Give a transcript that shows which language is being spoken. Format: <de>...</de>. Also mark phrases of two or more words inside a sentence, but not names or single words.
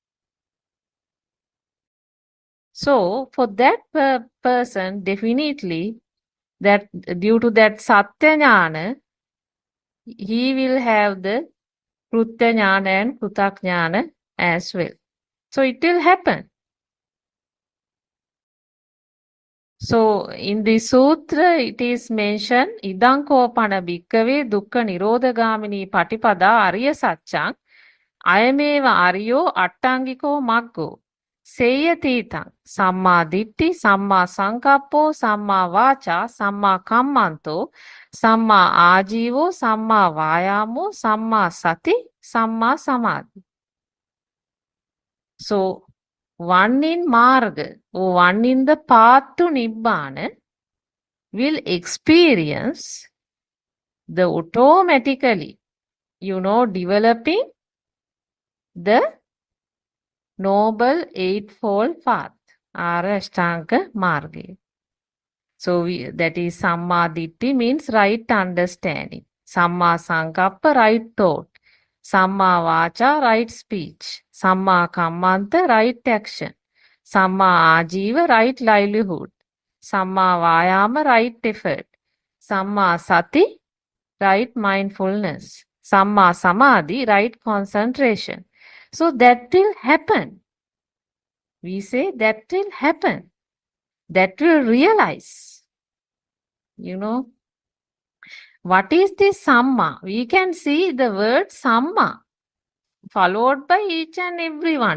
<en>So for that person, definitely, that due to that</en> <sa>Satya Jnana,</sa> <en>he will have the</en> <sa>Krutya Jnana</sa> <en>and</en> <sa>Krutak Jnana</sa> <en>as well. So it will happen. So in the sutra, it is mentioned,</en> <pi>Idankopana bhikkave dukkha nirodhagamini patipada arya satchang ayameva aryo attangiko maggo seyatitang samma ditti samma sankappo samma vacha samma kammanto samma ajivo samma vayamo samma sati samma samadhi.</pi> <en>So one in Marga or one in the path to Nibbana will experience the automatically, developing the Noble Eightfold Path,</en> <sa>Arya Ashtanga Marga.</sa> <en>So that is</en> <pi>Samma Ditti</pi> <en>means right understanding.</en> <pi>Samma Sankappa,</pi> <en>right thought.</en> <pi>Samma Vacha,</pi> <en>right speech.</en> <pi>Samma kammanta,</pi> <en>right action.</en> <pi>Samma ajiva,</pi> <en>right livelihood.</en> <pi>Samma vayama,</pi> <en>right effort.</en> <pi>Samma sati,</pi> <en>right mindfulness.</en> <pi>Samma samadhi,</pi> <en>right concentration. So that will happen. We say that will happen. That will realize. You know, what is this Samma? We can see the word Samma followed by each and every one.</en>